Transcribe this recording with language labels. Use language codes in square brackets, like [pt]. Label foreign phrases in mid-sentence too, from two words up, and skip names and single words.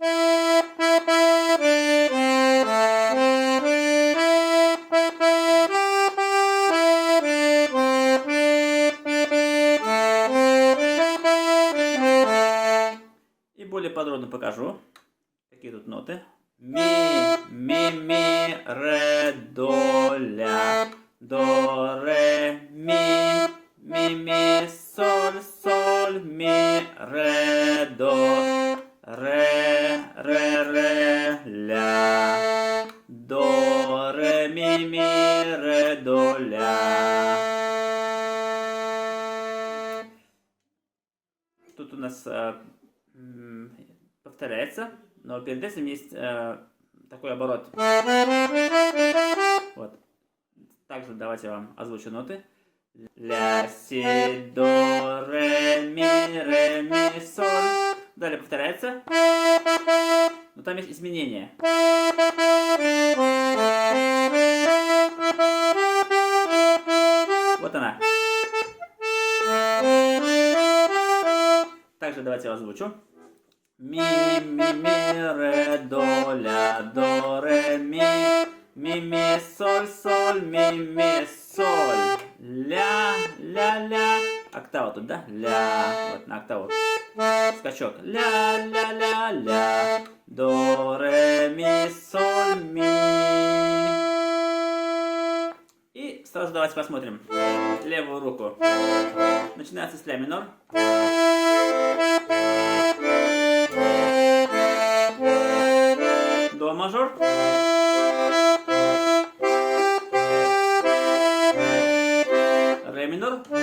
[ru] И более подробно покажу, какие тут ноты. Ми, ми, ре, до, ля. До, ре, ми, соль, ми, ре, до. Ре, ля. До, ре, ми, ре, до, ля. Тут у нас повторяется, но перед этим есть такой оборот. Вот. Также давайте я вам озвучу ноты. Ля, си, до, ре, ми, соль. Далее повторяется. Но там есть изменения. Вот она. Также давайте я озвучу. Ми, ре, до, ля, до, ре, ми, соль, ми, соль, ля, ля. Октава тут, да? Ля, вот на октаву. Скачок. Ля, до, ре, ми, соль, ми. И сразу давайте посмотрим левую руку. Начинается с ля минор. До мажор. Ре минор.